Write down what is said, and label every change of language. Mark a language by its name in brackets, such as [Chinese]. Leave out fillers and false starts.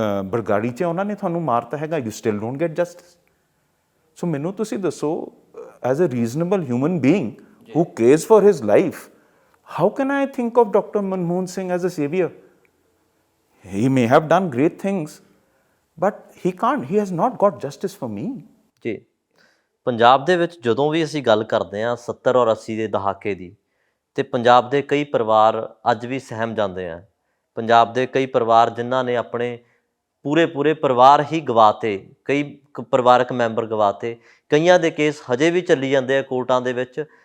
[Punjabi] ਬਰਗਾੜੀ 'ਚ ਉਹਨਾਂ ਨੇ ਤੁਹਾਨੂੰ ਮਾਰਤਾ ਹੈਗਾ, [English] You still don't get justice. So [Punjabi] ਮੈਨੂੰ ਤੁਸੀਂ ਦੱਸੋ, [English] As a reasonable human being who cares for his life, how can I think of Dr. Manmohan Singh as a savior? He may have done great things, but he can't, he has not got justice for me. [Punjabi] ਜੀ, ਪੰਜਾਬ ਦੇ ਵਿੱਚ ਜਦੋਂ ਵੀ ਅਸੀਂ ਗੱਲ ਕਰਦੇ ਹਾਂ 70 ਔਰ 80 ਦੇ ਦਹਾਕੇ ਦੀ, ਤੇ ਪੰਜਾਬ ਦੇ ਕਈ ਪਰਿਵਾਰ ਅੱਜ ਵੀ ਸਹਿਮ ਜਾਂਦੇ ਆ। ਪੰਜਾਬ ਦੇ ਕਈ ਪਰਿਵਾਰ ਜਿਨ੍ਹਾਂ ਨੇ ਆਪਣੇ ਪੂਰੇ ਪਰਿਵਾਰ ਹੀ ਗਵਾਤੇ, ਕਈ ਪਰਿਵਾਰਕ ਮੈਂਬਰ ਗਵਾਤੇ, ਕਈਆਂ ਦੇ ਕੇਸ ਹਜੇ ਵੀ ਚੱਲੀ ਜਾਂਦੇ ਆ ਕੋਰਟਾਂ ਦੇ ਵਿੱਚ।